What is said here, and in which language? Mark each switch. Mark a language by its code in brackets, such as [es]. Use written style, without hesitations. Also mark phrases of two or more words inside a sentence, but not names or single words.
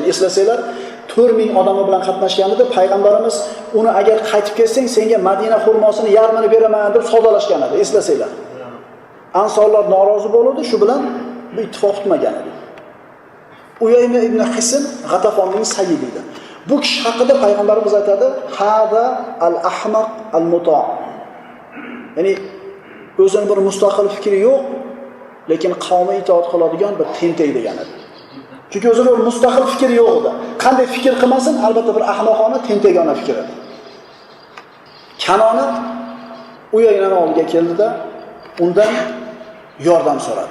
[uz] Eslasanglar, 4000 odami bilan qatnashgan edi. Payg'ambarimiz uni agar qaytib kelsang, senga Madina xurmosini yarmini beraman deb savdolashgan edi. Eslasanglar. Ansorlar norozi bo'ldi, shu bilan bu ittifoq tutmagan edi. Uyayna ibn Hisn G'atafonning sayyidi edi. Bu kishi haqida payg'ambarimiz aytadi: [ar] "هذا الأحمق المطاع'." [uz] Ya'ni o'zining bir mustaqil fikri yo'q, lekin qavmi itoat qiladigan bir tentak degan edi. Chunki o'zining bir mustaqil fikri yo'q edi. Qanday fikr qilmasin, albatta bir ahmoqona, tentakona fikr edi. Kanona Uyaynaning oldiga keldida, undan yordam so'radi.